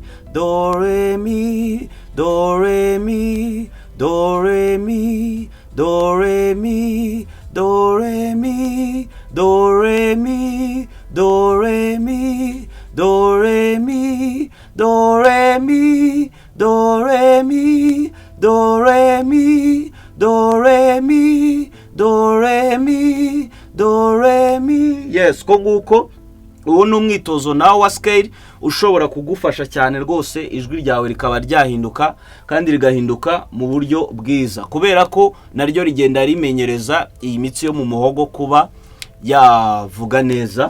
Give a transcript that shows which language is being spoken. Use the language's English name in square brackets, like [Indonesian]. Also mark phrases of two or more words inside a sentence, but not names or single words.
[Kinyarwanda] do re mi, do re mi, do re mi, do re mi, do re mi, do re mi, do re mi, do re mi, do re mi, do re mi, do re mi, do re mi, do re mi, do re mi. Yes, ko nguko uwo ni umwitozo nawe wa scale ushobora kugufasha cyane rwose, ijwi ryawe rikaba ryahinduka kandi rigahinduka mu buryo bwiza, kubera ko naryo rigenda rimenyereza iyi mitsi yo mu muhogo kuba yavuga neza.